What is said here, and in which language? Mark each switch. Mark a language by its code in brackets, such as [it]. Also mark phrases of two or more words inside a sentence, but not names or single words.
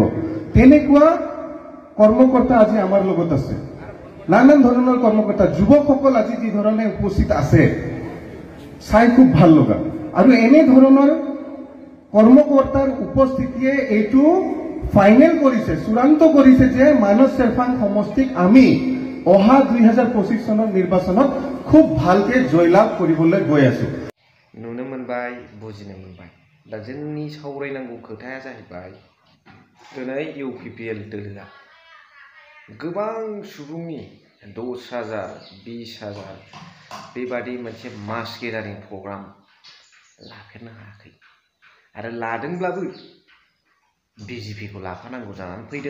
[as] তেনেকুৱা কৰ্মকৰ্তা আজি আমাৰ লগত আছে, নানান ধৰণৰ কৰ্মকৰ্তা, যুৱকসকল আজি যি ধৰণে উপস্থিত আছে, চাই খুব ভাল লগা। আৰু এনে ধৰণৰ কৰ্মকৰ্তাৰ উপস্থিতিয়ে এইটো ফাইনেল কৰিছে, চূড়ান্ত কৰিছে যে মানস চেৰফাং সমষ্টিক আমি অহা 2025 চনৰ নিৰ্বাচনত খুব ভালকে জয়লাভ কৰিবলৈ গৈ আছো। [brx] नुनो मोनबाय, बुजिनो मोनबाय। दा जोंनि सावरायनांगौ खोथाया जाहैबाय, दिनै इउपिपिएल दोलोआ गोबां सुबुंनि 10,000 20,000 बेबादि मोनसे [en] mass gathering program [brx] लाफेरनो हायाखै, आरो लादोंब्लाबो बिजेपिखौ लाफानांगौ जानानै फैदों।